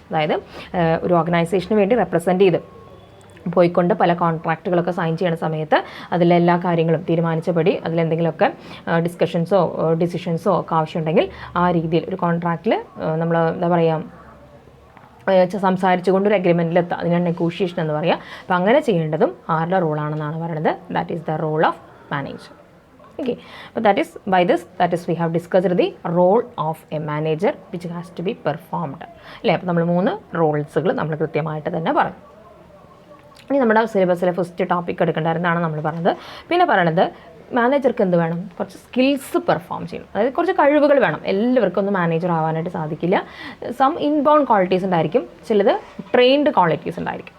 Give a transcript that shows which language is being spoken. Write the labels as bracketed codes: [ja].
[ml] അതായത് ഒരു ഓർഗനൈസേഷന് വേണ്ടി റെപ്രസെൻറ്റ് ചെയ്ത് പോയിക്കൊണ്ട് പല കോൺട്രാക്റ്റുകളൊക്കെ സൈൻ ചെയ്യുന്ന സമയത്ത് അതിലെല്ലാ കാര്യങ്ങളും തീരുമാനിച്ചപടി അതിലെന്തെങ്കിലുമൊക്കെ ഡിസ്കഷൻസോ ഡിസിഷൻസോ ഒക്കെ ആവശ്യമുണ്ടെങ്കിൽ ആ രീതിയിൽ ഒരു കോൺട്രാക്റ്റിൽ നമ്മൾ എന്താ പറയുക സംസാരിച്ചുകൊണ്ട് ഒരു അഗ്രിമെൻറ്റിലെത്താം. അതിനാണ് നെഗോഷിയേഷൻ എന്ന് പറയുക. അപ്പോൾ അങ്ങനെ ചെയ്യേണ്ടതും ആരുടെ റോളാണെന്നാണ് പറയുന്നത്. [en] That is the role of manager. Okay, but that is we have discussed the role of a manager which has to be performed. [ml] അല്ലേ, അപ്പോൾ നമ്മൾ 3 റോൾസുകൾ നമ്മൾ കൃത്യമായിട്ട് തന്നെ പറഞ്ഞു. ഇനി നമ്മുടെ സിലബസിലെ ഫസ്റ്റ് ടോപ്പിക് എടുക്കേണ്ടതാണ് നമ്മൾ പറഞ്ഞത്. പിന്നെ പറയണത് മാനേജർക്ക് എന്ത് വേണം, കുറച്ച് സ്കിൽസ് പെർഫോം ചെയ്യണം. അതായത് കുറച്ച് കഴിവുകൾ വേണം. എല്ലാവർക്കും ഒന്നും മാനേജർ ആവാനായിട്ട് സാധിക്കില്ല. സം ഇൻബൗണ്ട് ക്വാളിറ്റീസ് ഉണ്ടായിരിക്കും, ചിലത് ട്രെയിൻഡ് ക്വാളിറ്റീസ് ഉണ്ടായിരിക്കും.